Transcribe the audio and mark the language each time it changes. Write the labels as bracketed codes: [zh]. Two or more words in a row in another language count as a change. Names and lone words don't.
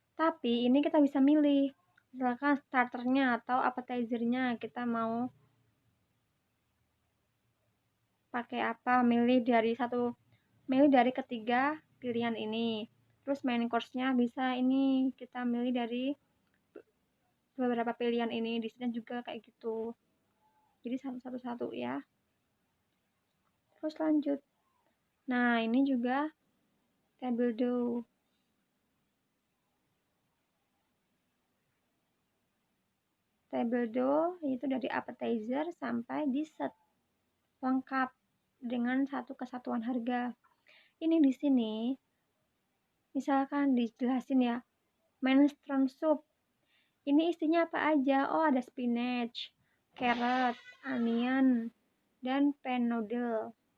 [id] Tapi ini kita bisa milih, misalkan starternya atau appetizernya kita mau pakai apa, milih dari ketiga pilihan ini. Terus [en] main course-nya [id] bisa ini kita milih dari beberapa pilihan ini. Di sini juga kayak gitu. Jadi satu-satu ya. Terus lanjut. Nah, ini juga [fr] table d'eau. Table d'eau [id] itu dari appetizer sampai dessert. Lengkap dengan satu kesatuan harga. Ini di sini misalkan dijelasin ya, [en] minestrone soup. [id] Ini isinya apa aja? Oh, ada [en] spinach, carrot, onion, [id] dan [en] pen noodle.